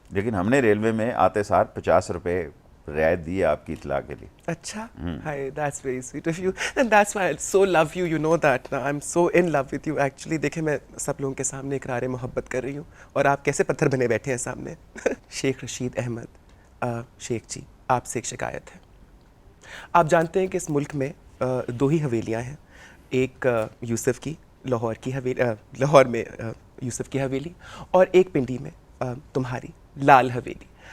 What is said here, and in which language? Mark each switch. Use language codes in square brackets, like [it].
[ur] لیکن ہم نے ریلوے میں آتے سار 50 روپے رعایت دی ہے آپ کی اطلاع کے لیے. اچھا, ہائے [en] that's very sweet of you and that's why I so love you, you know that now I'm so in love with you actually. [ur] دیکھیں میں سب لوگوں کے سامنے اقرار محبت کر رہی ہوں اور آپ کیسے پتھر بنے بیٹھے ہیں سامنے. شیخ رشید احمد, شیخ جی آپ سے ایک شکایت ہے. آپ جانتے ہیں کہ اس ملک میں 2 ہی حویلیاں ہیں, ایک یوسف کی لاہور کی حویلی, لاہور میں یوسف کی حویلی, اور ایک پنڈی میں تمہاری لال حویلی.